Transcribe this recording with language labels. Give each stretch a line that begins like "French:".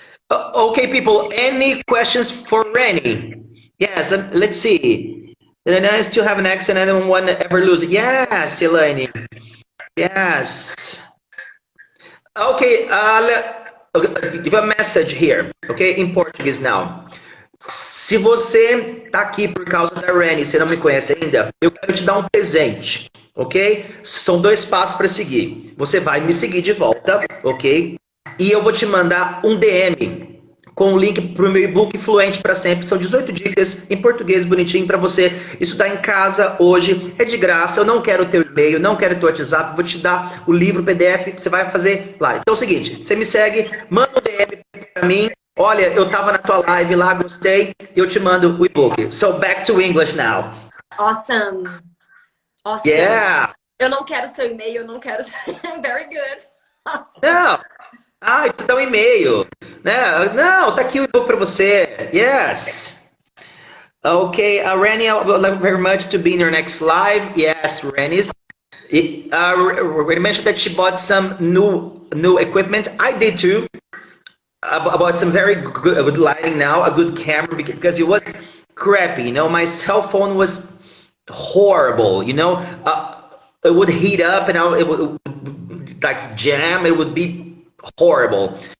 English: Okay, people, any questions for Rennie? Yes, let's see. Did I still have an accent? I don't want to ever lose it. Yes, Elaine. Yes. Okay, okay, give a message here, okay, in Portuguese now.
Portuguese: Se você tá aqui por causa da Rennie, você não me conhece ainda, eu quero te dar um presente, ok? São 2 passos para seguir. Você vai me seguir de volta, ok? E eu vou te mandar um DM com o link para o meu e-book Fluente para Sempre. São 18 dicas em português bonitinho para você estudar em casa hoje. É de graça, eu não quero teu e-mail, não quero teu WhatsApp, vou te dar o livro PDF que você vai fazer lá. Então é o seguinte, você me segue, manda um DM para mim. Olha, eu tava na tua live lá, gostei, eu te mando o e-book.
English: So back to English now. Awesome. Awesome. Yeah.
Portuguese: Eu não quero seu e-mail, eu não quero seu...
English: Very good. Awesome.
Portuguese: Não. Ah, isso dá um e-mail. Não, tá aqui o e-book para você.
English: Yes. Okay, Rennie, I would like very much to be in your next live. Yes, Rennie. Rennie mentioned that she bought some new equipment. I did too. About some very good lighting now, a good camera, because it was crappy, you know, my cell phone was horrible, you know, it would heat up and it would like jam, it would be horrible.